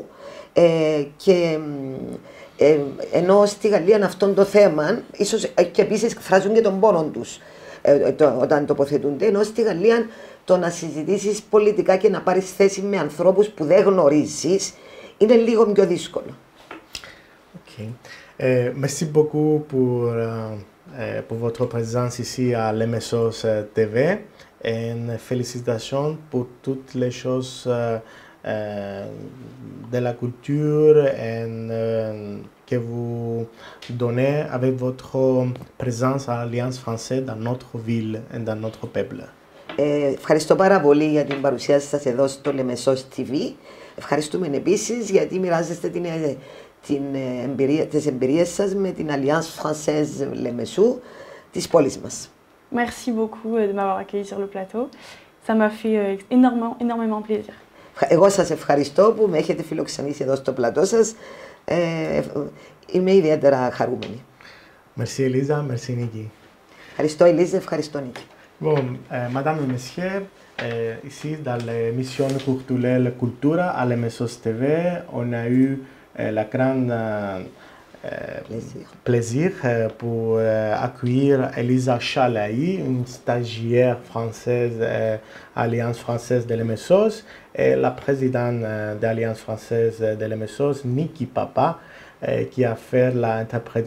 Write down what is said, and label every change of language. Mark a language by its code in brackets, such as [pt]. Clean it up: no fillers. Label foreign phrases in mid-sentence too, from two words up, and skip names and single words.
[el] Και ενώ στη Γαλλία αυτόν το θέμα, ίσως και επίσης εκφράζουν και τον πόνο τους όταν τοποθετούνται, ενώ στη Γαλλία το να συζητήσεις πολιτικά και να πάρεις θέση με ανθρώπους που δεν γνωρίζεις είναι λίγο πιο δύσκολο. Ok. [fr] Merci beaucoup pour votre présence ici à l'Emesos TV et félicitations pour toutes les choses de la culture et que vous donnez avec votre présence à l'Alliance française dans notre ville et dans notre peuple. [el] Ευχαριστώ πάρα πολύ για την παρουσία σας εδώ στο Λεμεσός TV. Ευχαριστούμε επίσης γιατί μοιράζεστε τις εμπειρίες σας με την Alliance Française Λεμεσού της πόλης μας. [fr] Merci beaucoup de m'avoir accueilli sur le plateau. Ça m'a fait énormément plaisir. [el] Εγώ σας ευχαριστώ που με έχετε φιλοξενήσει εδώ στο πλατό σας. Είμαι ιδιαίτερα χαρούμενη. [fr] Merci Elisa, merci Niki. [el] Ευχαριστώ Ελίζα, ευχαριστώ Νίκη. [fr] Bon, Madame et Messieurs, ici dans l'émission culturelle Cultura à l'MSOS TV, on a eu la grande plaisir pour accueillir Elisa Chalaï, une stagiaire française, Alliance française de l'MSOS, et la présidente de l'Alliance française de l'MSOS, Niki Papa, qui a fait l'interprétation.